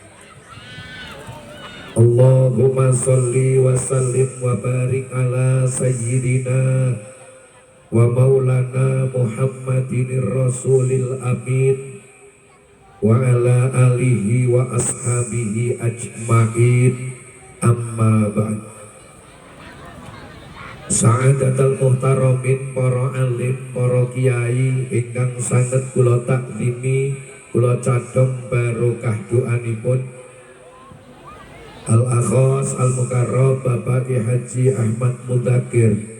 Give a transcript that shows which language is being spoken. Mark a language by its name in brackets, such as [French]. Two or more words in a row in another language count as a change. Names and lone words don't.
[Arabic] اللهم صل وسلم وبارك على سيدنا ومولانا محمد رسول الأمين وعلى آله وأصحابه أجمعين, أما بعد. سعادة المحترمين, [Javanese] para alim, para kiai ingkang sanget kula takdimi, kula cadhong barokah doanipun [Arabic] الأخ المكرم [Javanese] Bapak Ki Haji Ahmad Mudakir,